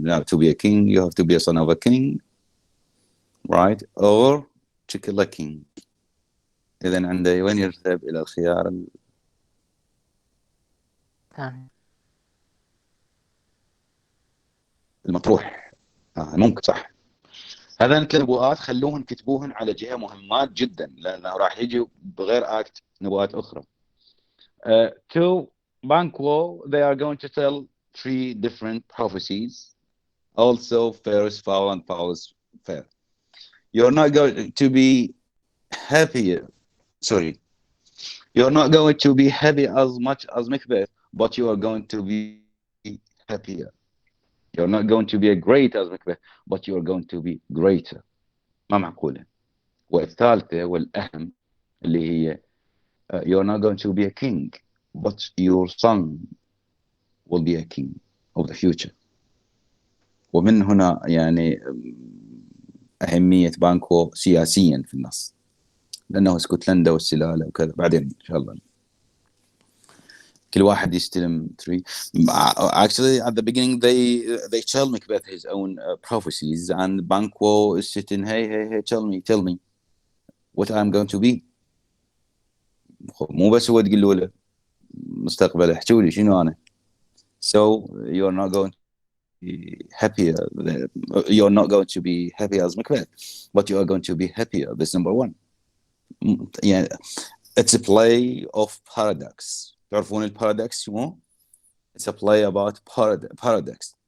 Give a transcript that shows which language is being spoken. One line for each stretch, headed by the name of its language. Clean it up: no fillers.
English: To be a king you have to be a son of a king, right? Or to kill a king.
Arabic: اذا عنده وين يذهب؟ الى الخيار ثاني. المطروح. ممكن صح. هذا النبوءات خلوهن كتبوهن على جهة مهمات جدا، لانه راح يجي بغير اكت نبوءات اخرى.
English: To Banquo they are going to tell 3 different prophecies, also fairest foul and foulest fair. You're not going to be happier. Sorry, you're not going to be happy as much as Macbeth, but you are going to be happier. You're not going to be as great as Macbeth, but you are going to be greater.
Arabic: ما معقولة. والثالثة والأهم اللي هي
English: you're not going to be a king, but your son will be a king of the future.
Arabic: ومن هنا يعني أهمية بانكو سياسيا في النص، لأنه اسكتلندا والسلالة وكذا. بعدين إن شاء الله كل واحد يستلم 3.
English: Actually at the beginning they tell Macbeth his own prophecies, and Banquo is sitting, hey tell me what I'm going to be.
Arabic: مو بس هو تقول له مستقبله، احكوا لي شنو أنا.
English: So you're not going to be happier. You're not going to be happy as Macbeth, but you are going to be happier. That's number 1. يعني it's a play of paradox.
Arabic: تعرفون البارادوكس مو؟
English: It's a play about paradox.